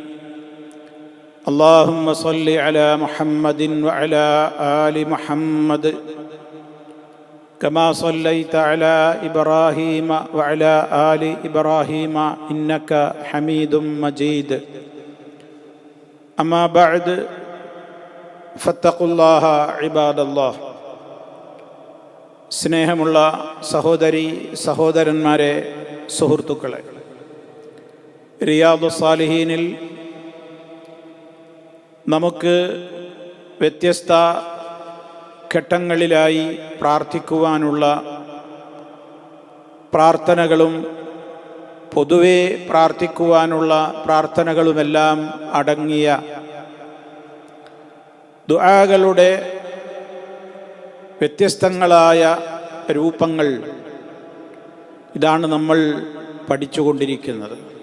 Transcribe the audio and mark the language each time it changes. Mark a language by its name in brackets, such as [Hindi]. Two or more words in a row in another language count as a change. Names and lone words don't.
[Arabic] اللهم صل على محمد وعلى آل محمد كما صليت على إبراهيم وعلى آل إبراهيم إنك حميد مجيد. أما بعد فاتقوا الله عباد الله. [Malayalam] സ്നേഹമുള്ള സഹോദരി സഹോദരന്മാരെ, സുഹൃത്തുക്കളെ, റിയാദുസ് സാലിഹീനിൽ നമുക്ക് വ്യത്യസ്ത ഘട്ടങ്ങളിലായി പ്രാർത്ഥിക്കുവാനുള്ള പ്രാർത്ഥനകളും പൊതുവെ പ്രാർത്ഥിക്കുവാനുള്ള പ്രാർത്ഥനകളുമെല്ലാം അടങ്ങിയ ദുആകളുടെ വ്യത്യസ്തങ്ങളായ രൂപങ്ങൾ ഇതാണ് നമ്മൾ പഠിച്ചുകൊണ്ടിരിക്കുന്നത്.